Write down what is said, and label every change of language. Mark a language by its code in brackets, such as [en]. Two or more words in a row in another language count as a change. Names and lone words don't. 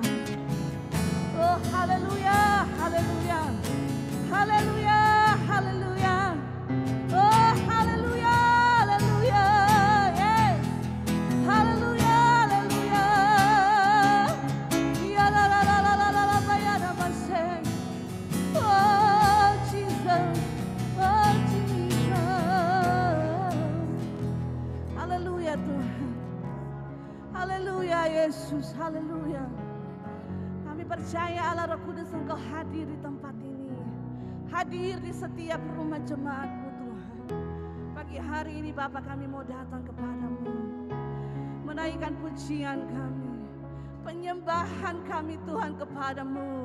[id] Oh haleluya, haleluya, haleluya, haleluya. Oh haleluya, haleluya, yes. Haleluya, haleluya. Ya la la la la la la la ya la maseng. [en] Oh Jesus, oh Jesus. [id] Haleluya Tuhan. Haleluya Yesus, haleluya. Kami percaya Allah Roh Kudus Engkau hadir di tempat ini. Hadir di setiap rumah jemaat-Mu Tuhan. Pagi hari ini Bapa kami mau datang kepadamu. Menaikkan pujian kami. Penyembahan kami Tuhan kepadamu.